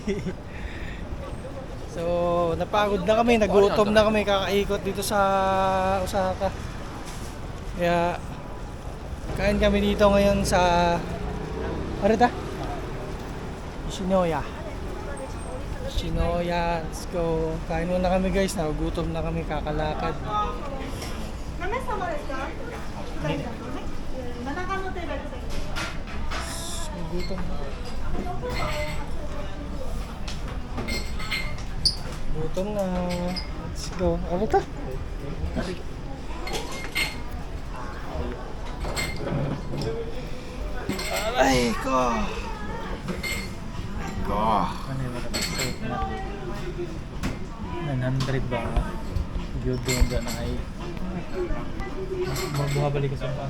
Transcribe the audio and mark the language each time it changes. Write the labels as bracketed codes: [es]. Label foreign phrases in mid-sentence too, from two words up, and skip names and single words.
[tl] So, napagod na kami, nagutom na kami kakaikot dito sa Osaka. Kaya, kain kami dito ngayon sa, ano ta? Shinoya. Shinoya, [en] let's go. [tl] Kain muna kami guys, nagugutom na kami kakalakad. [ja] 何名様ですか？2人だとね。7巻のテーブルで。 [tl] Gutom na. Gutom na. [en] Let's go. [tl] Ano to? Aray ko. Ano yung set na 900 ba? Gyud doon dyan na ay mabuhabalik ka sa pang.